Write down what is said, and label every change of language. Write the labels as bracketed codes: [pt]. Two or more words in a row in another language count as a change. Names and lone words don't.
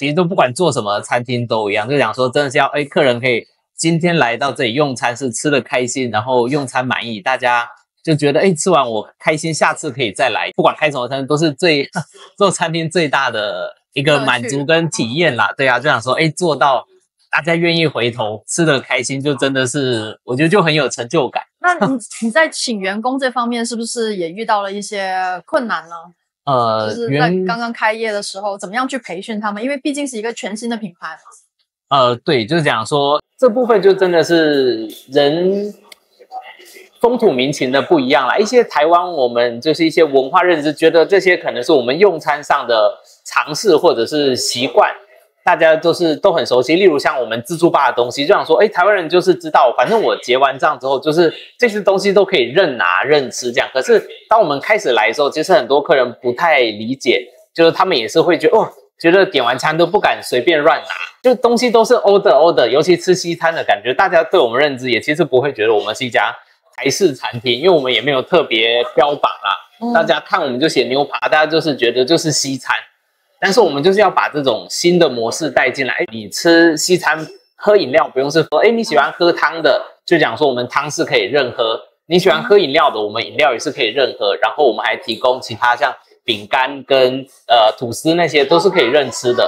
[zh] 其實都不管做什麼餐廳都一樣，就講說真的是要客人可以今天來到這裡用餐是吃得開心，然後用餐滿意，大家就覺得吃完我開心，下次可以再來。不管開什麼餐廳都是做餐廳最大的一個滿足跟體驗啦。對啊，就想說做到大家願意回頭吃得開心，就真的是我覺得就很有成就感。那你在請員工這方面是不是也遇到了一些困難呢？就是在剛剛開業的時候，怎麼樣去培訓他們？因為畢竟是一個全新的品牌嘛。對，就是講說這部分就真的是人風土民情的不一樣啦。一些台灣我們就是一些文化認知，覺得這些可能是我們用餐上的常識或者是習慣，大家都很熟悉。例如像我們自助吧的東西，就想說台灣人就是知道，反正我結完賬之後，就是這些東西都可以任拿任吃這樣。可是當我們開始來的時候，其實很多客人不太理解，就是他們也是會覺得點完餐都不敢隨便亂拿，就東西都是 order， 尤其吃西餐的感覺，大家對我們認知也其實不會覺得我們是一家台式餐廳，因為我們也沒有特別標榜啦。大家看我們就寫牛扒，大家就是覺得就是西餐，但是我們就是要把這種新的模式帶進來。你吃西餐喝飲料不用是說你喜歡喝湯的，就講說我們湯是可以任喝，你喜歡喝飲料的，我們飲料也是可以任喝，然後我們還提供其他像餅乾跟吐司那些都是可以任吃的。